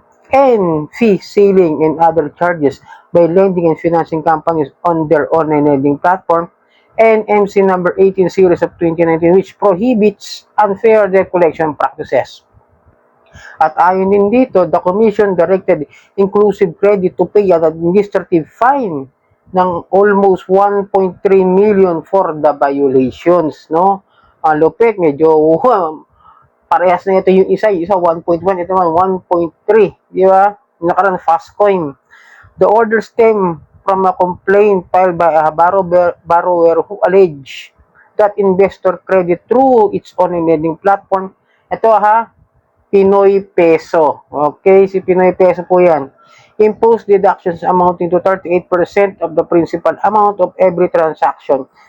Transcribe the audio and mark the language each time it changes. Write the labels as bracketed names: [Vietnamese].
[English] and fee ceiling and other charges by lending and financing companies on their online lending platform, and MC number 18 series of 2019, which prohibits unfair debt collection practices. [Filipino] At ayon din dito, [English] the Commission directed inclusive credit to pay an administrative fine ng almost 1.3 million for the violations, no? [Filipino] Ang lupit, medyo parehas na ito yung isa 1.1, ito naman 1.3, di ba? Nakaraan fast coin. [English] The order stem from a complaint filed by a borrower who alleged that investor credit through its online lending platform. [Filipino] Ito Pinoy Peso. Okay, si Pinoy Peso po yan. [English] Imposed deductions amounting to 38% of the principal amount of every transaction.